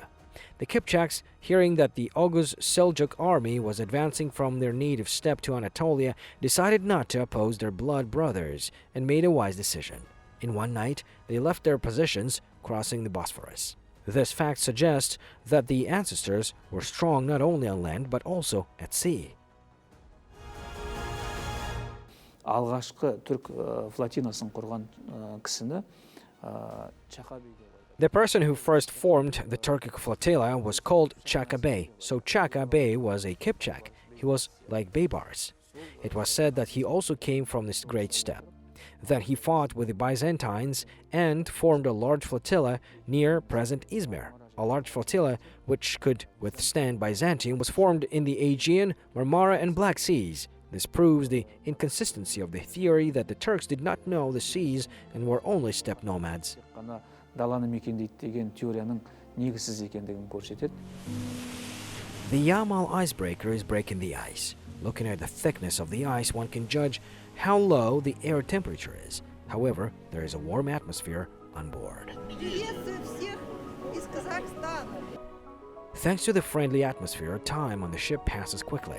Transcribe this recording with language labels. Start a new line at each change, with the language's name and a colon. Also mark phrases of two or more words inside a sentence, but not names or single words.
English: The Kipchaks, hearing that the Oghuz Seljuk army was advancing from their native steppe to Anatolia, decided not to oppose their blood brothers and made a wise decision. In one night, they left their positions, crossing the Bosphorus. This fact suggests that the ancestors were strong not only on land but also at sea.
Kazakh: Алғашқы түрк флотинасын құрған кісіні Чака бей.
English: The person who first formed the Turkic flotilla was called Chaka Bey. So Chaka Bey was a Kipchak. He was like Baybars. it was said that he also came from this great steppe. Then he fought with the Byzantines and formed a large flotilla near present Izmir. A large flotilla which could withstand Byzantium was formed in the Aegean, Marmara and Black Seas. This proves the inconsistency of the theory that the Turks did not know the seas and were only steppe nomads.
Kazakh: Қана даланы мекендейді деген теорияның негізсіз екендігін көрсетеді.
English: The Yamaha Icebreaker is breaking the ice. Looking at the thickness of the ice, one can judge how low the air temperature is. However, there is a warm atmosphere on board. Thanks to the friendly atmosphere, time on the ship passes quickly.